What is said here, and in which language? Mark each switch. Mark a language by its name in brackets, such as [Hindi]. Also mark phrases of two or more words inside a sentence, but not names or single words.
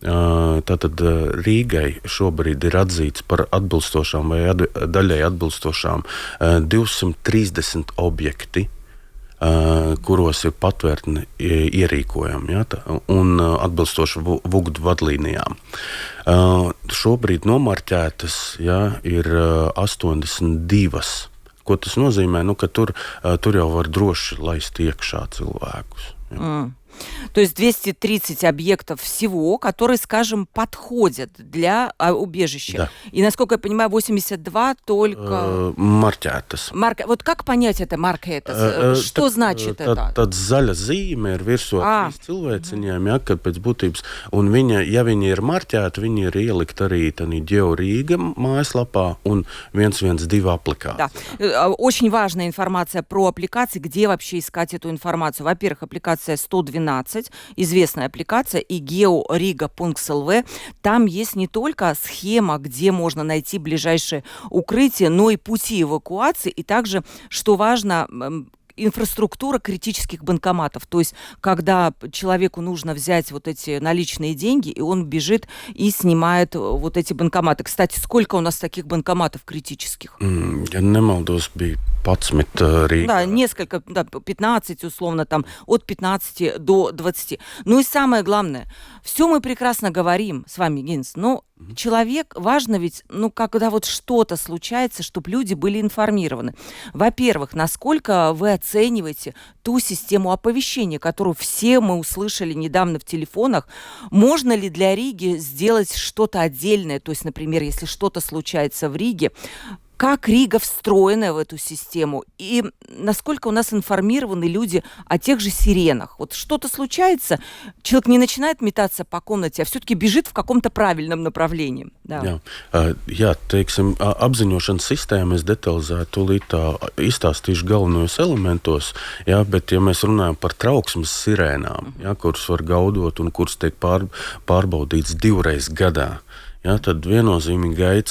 [Latvian] Tātad Rīgai šobrīd ir atzīts par atbilstošām vai daļai atbilstošām 230 objekti, kuros ir patvērtni ierīkojami, ja, un atbilstoši VUGD vadlīnijām. Šobrīd nomarķētas, ja, ir 82. Ko tas nozīmē? Ka tur jau var droši laist iekšā cilvēkus. Ja. [Russian] То есть 230 объектов всего, которые, скажем, подходят для убежища. Да. И, насколько я понимаю, 82 только... [Latvian] Marķētas. [Russian] Вот как понять это marķētas? Что значит это? [Latvian] Tad zaļa zīme ir virsot cilvēciņiem, ja, kad pēc būtības, un ja viņi ir marķēti, viņi ir ielikt arī tādā GeoRīga mājaslapā un 112 аппликации. [Russian] Да. Очень важная информация про аппликации, где вообще искать эту информацию. Во-первых, аппликация 112, известная аппликация, и georiga.lv. Там есть не только схема, где можно найти ближайшее укрытие, но и пути эвакуации, и также, что важно, инфраструктура критических банкоматов. То есть, когда человеку нужно взять вот эти наличные деньги, и он бежит и снимает вот эти банкоматы. Кстати, сколько у нас таких банкоматов критических? [Latvian] Ja nemaldos, bija 11 Rīgā. [Russian] Да, несколько, 15 условно, там, от 15 до 20. Ну и самое главное, все мы прекрасно говорим с вами, Гинс, но человек, важно ведь, когда вот что-то случается, чтобы люди были информированы. Во-первых, насколько вы оцениваете ту систему оповещения, которую все мы услышали недавно в телефонах? Можно ли для Риги сделать что-то отдельное? То есть, например, если что-то случается в Риге, как Рига встроена в эту систему и насколько у нас информированы люди о тех же сиренах. Вот что-то случается, человек не начинает метаться по комнате, а все-таки бежит в каком-то правильном направлении. Да. [Latvian] Jā, teiksim, apziņošanas sistēma es detalizēti tūlīt izstāstīšu galvenajos elementos, jā, bet ja mēs runājam par trauksmes sirēnām, jā, kuras var gaudot un kuras tiek pārbaudīts 2 reizes gadā, ja, tad viennozīmīgi